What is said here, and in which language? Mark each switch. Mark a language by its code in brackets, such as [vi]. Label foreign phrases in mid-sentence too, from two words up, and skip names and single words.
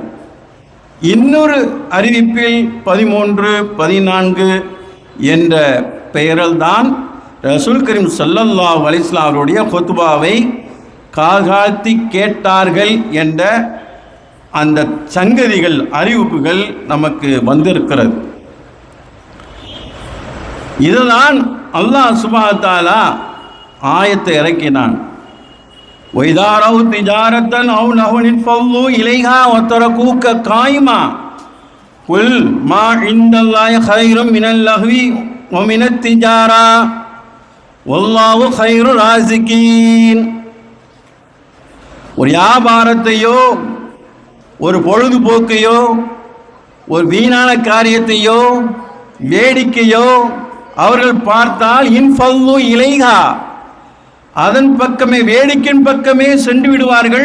[ta] இன்னொரு அறிவிப்பில் 13, 14 என்ற பெயரில் தான் [ar] رسول كريم صلى الله عليه وسلم [ta] அவருடைய குத்பாவை காகாத்தி கேட்டார்கள் என்ற அந்த சங்கதிகள் அறிவிப்புகள் நமக்கு வந்திருக்கிறது. இதுதான் [ar] الله سبحانه وتعالى [ta] ஆயத்தை இறக்கினான். [ar] وَإِذَا رَأَوْا تِجَارَةً أَوْ لَهْوًا انفَضُّوا إِلَيْهَا وَتَرَكُوكَ قَائِمًا قُلْ مَا عِندَ اللَّهِ خَيْرٌ مِنَ اللَّهْوِ وَمِنَ التِّجَارَةِ وَاللَّهُ خَيْرُ الرَّازِقِينَ. [ta] ஒரு வியாபாரத்தையோ ஒரு பொழுதுபோக்கையோ ஒரு வீணான காரியத்தையோ வேடிக்கையோ அவர்கள் பார்த்தால் [ar] انفضوا إليها, [ta] அதன் பக்கமே வேடிக்கையின் பக்கமே சென்று விடுவார்கள்.